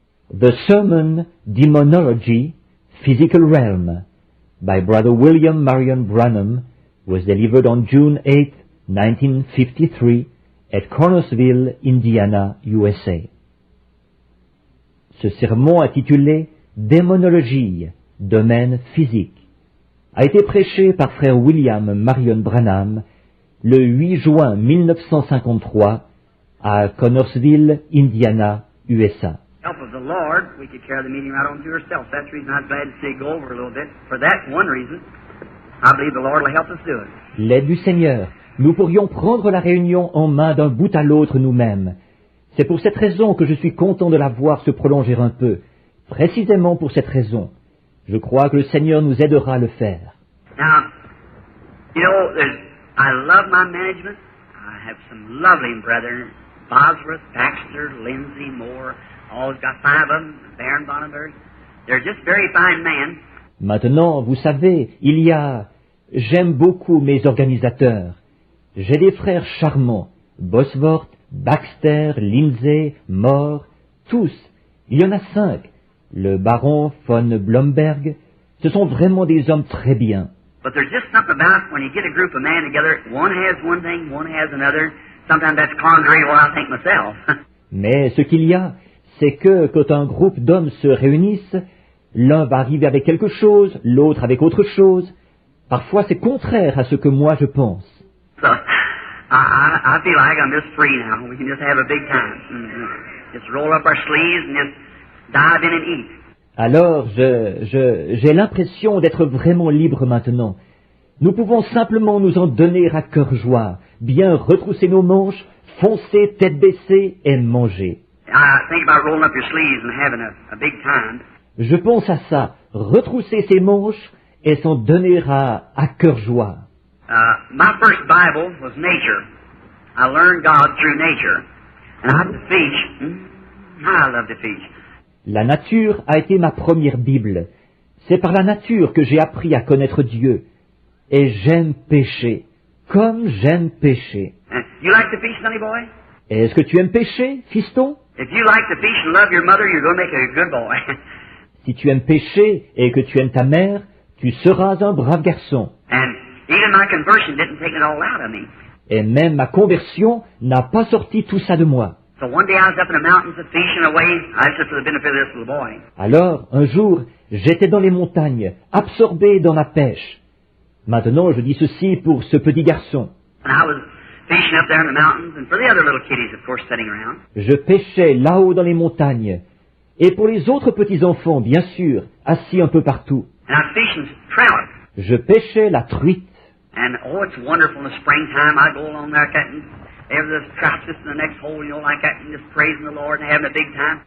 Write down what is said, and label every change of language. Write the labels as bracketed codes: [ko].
[en] The Sermon, Demonology, Physical Realm, by Brother William Marion Branham, was delivered on June 8, 1953, at Cornersville, Indiana, USA. [fr] Ce sermon intitulé Démonologie, domaine physique, a été prêché par frère William Marion Branham le 8 juin 1953 à Cornersville, Indiana, USA. [en] Help of the Lord, we could carry the meeting right on to ourselves. That's the reason I was glad to see you go over a little bit. For that one reason, I believe the Lord will help us do it. [fr] L'aide du Seigneur, nous pourrions prendre la réunion en main d'un bout à l'autre nous-mêmes. C'est pour cette raison que je suis content de la voir se prolonger un peu. Précisément pour cette raison. Je crois que le Seigneur nous aidera à le faire. [en] Now, you know, I love my management. I have some lovely brethren. Bosworth, Baxter, Lindsay, Moore. Always got 5 of them. Baron Bonneberg. They're just very fine men. [fr] Maintenant, vous savez, j'aime beaucoup mes organisateurs. J'ai des frères charmants. Bosworth, Baxter, Lindsay, Moore, tous. Il y en a 5. Le baron von Blomberg. Ce sont vraiment des hommes très bien. [en] But there's just something about when you get a group of men together, one has one thing, one has another. Sometimes that's contrary to what I think myself. [fr] Mais ce qu'il y a, c'est que quand un groupe d'hommes se réunissent, l'un va arriver avec quelque chose, l'autre avec autre chose. Parfois c'est contraire à ce que moi je pense. [en] So, I feel like I'm just free now. We can just have a big time. Just roll up our sleeves and just dive in and eat. [fr] Alors, j'ai l'impression d'être vraiment libre maintenant. Nous pouvons simplement nous en donner à cœur joie, bien retrousser nos manches, foncer tête baissée et manger. [en] I think about rolling up your sleeves and having a big time. [fr] Je pense à ça, retrousser ses manches et s'en donner à cœur joie. [en] My first Bible was nature. I learned God through nature. And I could fish. I love to fish. [fr] La nature a été ma première Bible. C'est par la nature que j'ai appris à connaître Dieu. Et j'aime pêcher, comme j'aime pêcher. [en] You like to fish, sonny boy? [fr] Est-ce que tu aimes pêcher, fiston? [en] If you like to fish and love your mother, you're going to make a good boy. [fr] Si tu aimes pêcher et que tu aimes ta mère, tu seras un brave garçon. [en] And even my conversion didn't take it all out of me. [fr] Et même ma conversion n'a pas sorti tout ça de moi. [en] So one day I was up in the mountains fishing away. I was just for the benefit of this little boy. [fr] Alors, un jour, j'étais dans les montagnes, absorbé dans la pêche. Maintenant, je dis ceci pour ce petit garçon. [en] And I was fishing up there in the mountains, and for the other little kiddies, of course, sitting around. [fr] Je pêchais là-haut dans les montagnes. Et pour les autres petits-enfants, bien sûr, assis un peu partout. [en] And I was fishing trout. [fr] Je pêchais la truite. [en] And oh, it's wonderful in the springtime. I go along there cutting. There's trout just in the next hole, you know, like that, and just praising the Lord and having a big time.